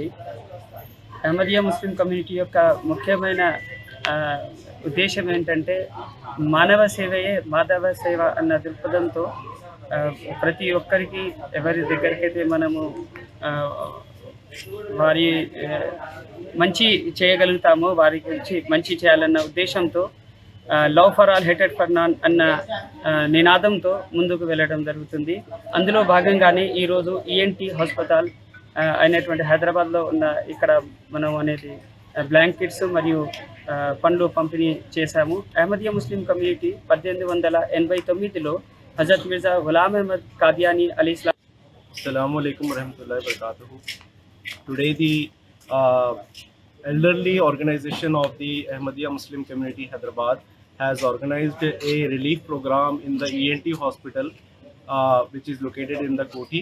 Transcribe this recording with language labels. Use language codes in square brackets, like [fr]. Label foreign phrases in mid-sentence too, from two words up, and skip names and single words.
[te] అహ్మదియా ముస్లిం కమ్యూనిటీ యొక్క ముఖ్యమైన ఉద్దేశం ఏంటంటే మానవ సేవయే మాధవ సేవ అన్న దృక్పథంతో ప్రతి ఒక్కరికి ఎవరి దగ్గరికైతే మనము వారి మంచి చేయగలుగుతామో వారి గురించి మంచి చేయాలన్న ఉద్దేశంతో [en] love for all hated for none [te] అన్న నినాదంతో ముందుకు వెళ్ళడం జరుగుతుంది. అందులో భాగంగానే ఈరోజు ఈఎన్టీ హాస్పిటల్ అయినటువంటి హైదరాబాద్లో ఉన్న ఇక్కడ మనం అనేది బ్లాంకెట్స్ మరియు పండ్లు పంపిణీ చేశాము. అహ్మదియా ముస్లిం కమ్యూనిటీ 1889లో हज़रत मिर्ज़ा ग़ुलाम अहमद कादियानी अलैहिस्सलाम. [ar] السلام عليكم ورحمة الله وبركاته. [en] Today the elderly organization of the Ahmadiyya Muslim Community Hyderabad has organized a relief program in the ENT hospital which is located in the Koti.